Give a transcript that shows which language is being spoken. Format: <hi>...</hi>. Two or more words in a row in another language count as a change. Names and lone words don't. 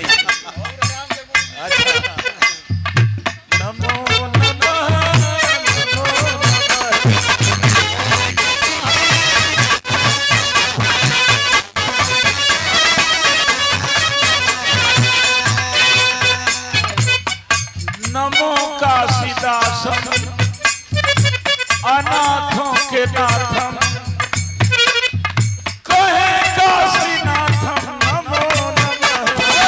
<hi>अच्छा</hi> <sa>नमो नमः नमो नमो काशीदासम</sa> <hi>अनाथों के नाथम कहे काशीनाथम</hi> <sa>नमो नमः।</sa>